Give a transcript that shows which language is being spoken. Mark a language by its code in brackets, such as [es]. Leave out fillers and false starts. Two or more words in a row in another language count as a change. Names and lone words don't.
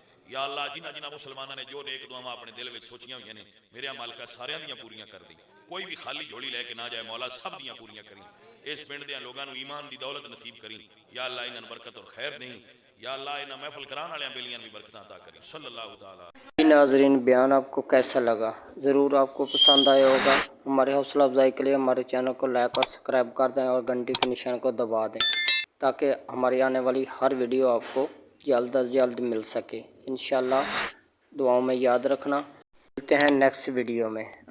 [ar] يا الله [pa] جنہاں جنہاں مسلماناں نے جو نیک دعاواں اپنے دل وچ سوچیاں ہوئیاں نے میرے مالکا ساریاں دیاں پوریاں کر دی. کوئی بھی خالی جھولی لیکے نہ جائے مولا، سب دیاں پوریاں کری۔ اس پنڈ دے لوگاں نوں ایمان دی دولت نصیب کری. [ar] يا الله [pa] انہاں نوں برکت اور خیر نہیں. [ar] يا الله [pa] انہاں محفل کرانے والے بیلیاں بھی برکتاں عطا کری. [ar] صلى الله تعالى. [ur] ناظرین بیان آپکو کیسا لگا؟ ضرور آپکو پسند آیا ہوگا. ہمارے حوصلہ افزائی کے لیے ہمارے چینل کو لائک اور سبسکرائب کر دیں اور گھنٹی کے نشان کو دبا دیں تاکہ ہماری آنے والی ہر ویڈیو آپکو جلد از جلد مل سکے. انشاءاللہ دعاؤں میں یاد رکھنا۔ ملتے ہیں [en] next video [ur] میں.